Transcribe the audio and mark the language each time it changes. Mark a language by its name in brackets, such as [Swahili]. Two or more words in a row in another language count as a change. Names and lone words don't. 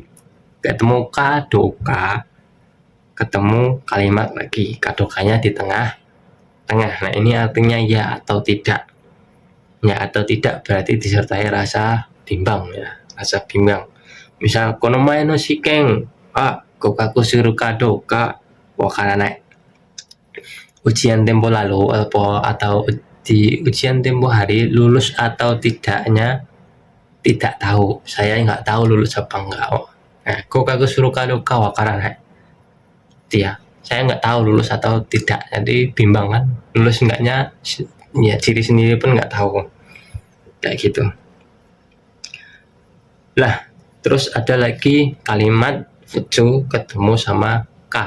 [Indonesian] Ketemu kadoka, ketemu kalimat lagi. Kadokanya di tengah. Nah, ini artinya ya atau tidak. Ya atau tidak berarti disertai rasa bimbang ya, rasa bimbang. Misal [Japanese] この前の試験合格するかどうかわからない. [Indonesian] Ujian tempo lalu atau di ujian tempo hari lulus atau tidaknya tidak tahu. Saya nggak tahu lulus apa enggak. Nah, [Japanese] 合格するかどうかわからない. [Indonesian] Dia, saya nggak tahu lulus atau tidak. Jadi bimbang kan, lulus enggaknya ya diri sendiri pun nggak tahu. Kayak gitu. Lah, terus ada lagi kalimat futsu ketemu sama ka.